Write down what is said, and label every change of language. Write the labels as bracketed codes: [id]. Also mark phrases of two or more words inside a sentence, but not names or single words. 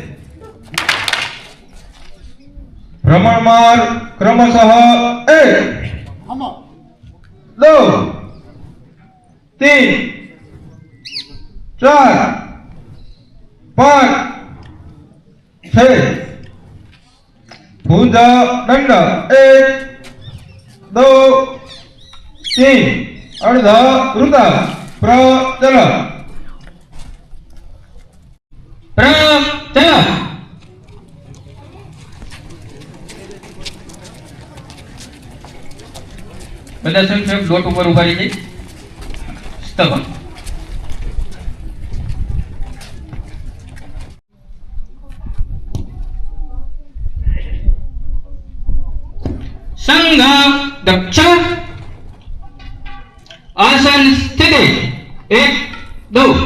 [sa] भ्रमण मार्ग क्रमशः 1 2 3 4 5 6 भुज दंड 1 2 3 अर्ध वृत प्रचल [gu] प्रचल બધા સંક્ષેપ ડોટ ઉપર ઉભા રહી જાય સ્તવન [sa] संघ दक्ष आसन स्थिति 1 2